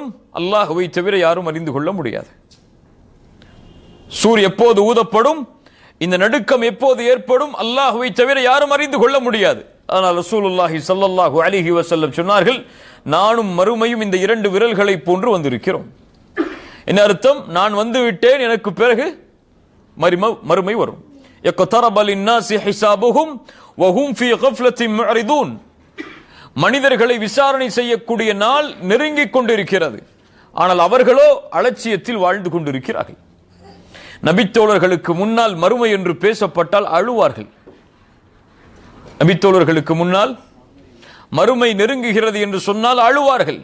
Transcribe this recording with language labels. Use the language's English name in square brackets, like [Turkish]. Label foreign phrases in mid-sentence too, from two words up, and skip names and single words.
[Tamil] அல்லாஹ்வை தவிர யாரும் அறிந்து கொள்ள முடியாது. சூர் எப்போது ஊதப்படும், இந்த நடுக்கம் எப்போது ஏற்படும், அல்லாஹ்வை தவிர யாரும் அறிந்து கொள்ள முடியாது. ஆனால் ரசூலுல்லாஹி [Arabic] صلى الله عليه وسلم [Tamil] சொன்னார்கள், நானும் மறுமையும் இந்த இரண்டு விரல்களை போன்று வந்திருக்கிறோம். என்ன அர்த்தம்? நான் வந்து விட்டேன், எனக்கு பிறகு மறுமை வரும். [Arabic] يقترب للناس حسابهم وهم في غفلة معرضون. [Tamil] மனிதர்களை விசாரணை செய்யக்கூடிய நாள் நெருங்கிக் கொண்டிருக்கிறது, ஆனால் அவர்களோ அலட்சியத்தில் வாழ்ந்து கொண்டிருக்கிறார்கள். நபித்தோழர்களுக்கு முன்னால் மறுமை என்று பேசப்பட்டால் அழுவார்கள். நபித்தோழர்களுக்கு முன்னால் மறுமை நெருங்குகிறது என்று சொன்னால் அழுவார்கள்.